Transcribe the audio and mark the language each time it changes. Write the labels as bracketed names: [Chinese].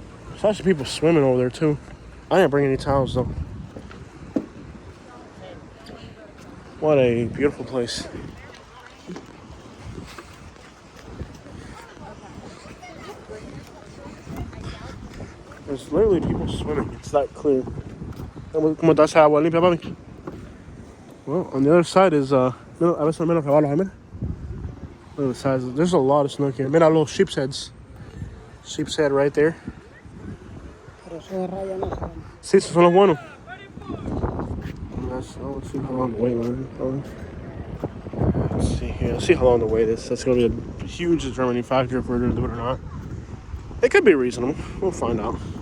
[English] There's actually people swimming over there too. I didn't bring any towels though. What a beautiful place. There's literally people swimming. It's that clear. [Spanish] ¿Cómo está esa agua limpia, papi? [English] Well, on the other side is, [Spanish] a veces menos que abajo, mira. [English] Look at the size. There's a lot of snook here. Mira little sheep's heads. Sheep's head right there. [Spanish] Pero eso de raya no son. Sí, esos son los buenos. [English] Let's see how long the wait line is. Let's see here. Let's see how long the wait is. That's going to be a huge determining factor if we're going to do it or not. It could be reasonable. We'll find out.